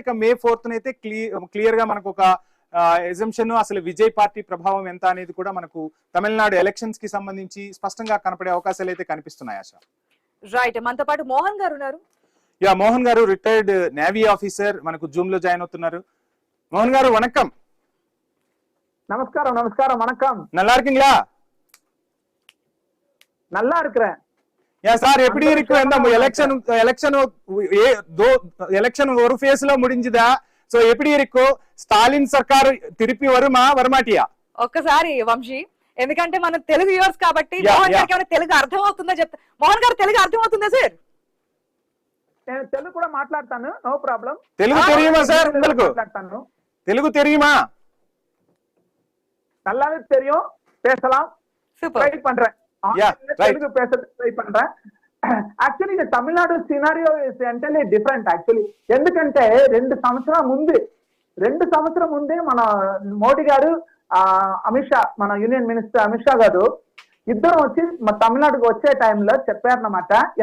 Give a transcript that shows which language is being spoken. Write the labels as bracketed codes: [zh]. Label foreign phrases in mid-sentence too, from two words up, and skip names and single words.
[te] ఇక May 4th అయితే క్లియర్ గా మనకు ఒక ఎజంప్షన్, అసలు విజయ్ పార్టీ ప్రభావం ఎంత అనేది కూడా మనకు తమిళనాడు ఎలక్షన్స్ కి సంబంధించి స్పష్టంగా కనపడే అవకాశాలు అయితే కనిపిస్తున్నాయి. ఆశ రైట్. మనతో పాటు మోహన్ గారు ఉన్నారు. మోహన్ గారు [en] retired Navy officer [te] మనకు జూమ్ లో జాయిన్ అవుతున్నారు. మోహన్ గారు వణక్కం. [ta] நமஸ்காரம் நமஸ்காரம் வணக்கம். நல்லா இருக்கீங்களா? நல்லா இருக்கிறேன். சார் எப்படி இருக்கு இந்த எலெக்ஷன் ஒரு ஃபேஸ்ல முடிஞ்சதா? సో எப்படி இருக்கு? ஸ்டாலின் சர்க்கார் திருப்பி வருமா வரமாட்டியா? [te] ఒక్కసారి వంశీ, ఎందుకంటే మనం తెలుగు వ్యూవర్స్ కాబట్టి మోహన్ గారికి ఏమైనా తెలుగు అర్థం అవుతుందో చెప్తా. మోహన్ గారు తెలుగు అర్థం అవుతుందా సార్? నేను తెలుగు కూడా మాట్లాడతాను, [en] no problem. [ta] తెలుగు தெரியுமா சார் உங்களுக்கு? [te] మాట్లాడతాను. [ta] తెలుగు தெரியுமா? நல்லாவே தெரியும், பேசலாம். சூப்பர். ட்ரை பண்றேன். తెలుగు பேச ட்ரை பண்றேன். [te] యాక్చువల్లీ ఇది తమిళనాడు [en] scenario is entirely different actually. [te] ఎందుకంటే 2 సంవత్సరం ముందే మన మోడీ గారు, అమిత్ షా, మన [en] Union Minister [te] అమిత్ షా గారు ఇద్దరు వచ్చి మన తమిళనాడుకు వచ్చే టైంలో చెప్పారన్నమాట.